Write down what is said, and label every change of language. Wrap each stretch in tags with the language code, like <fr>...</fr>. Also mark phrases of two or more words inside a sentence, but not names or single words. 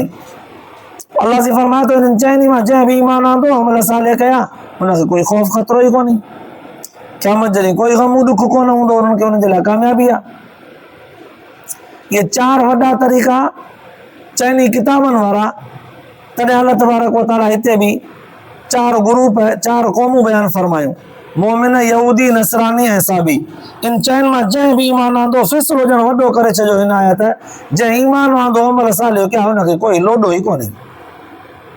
<sd>अल्लाह से फरमायो त हिननि चइनि मां जंहिं बि ईमान आंदो, अमल सालिह कया, हुनखे कोई ख़ौफ़ ख़तरो ई कोन्हे, क़यामत जे ॾींहुं कोई ग़म ॾुख कोन हूंदो, हुननि खे हुननि जे लाइ कामयाबी आहे। इहे 4 वॾा तरीक़ा चइनी किताबनि वारा। तॾहिं अल्लाह</sd> <ar>تبارك وتعالى</ar> <sd>हिते बि 4 ग्रुप, 4 क़ौमूं बयान फरमायूं, मोमिन, यहूदी, नसरानी ऐं साबी। इन 4 मां जंहिं बि ईमान आंदो, फ़ैसिलो ॼण वॾो करे छॾियो हिन आयत, जंहिं ईमान आंदो, अमल सालिह कया, हुनखे कोई लोॾो ई कोन्हे।</sd>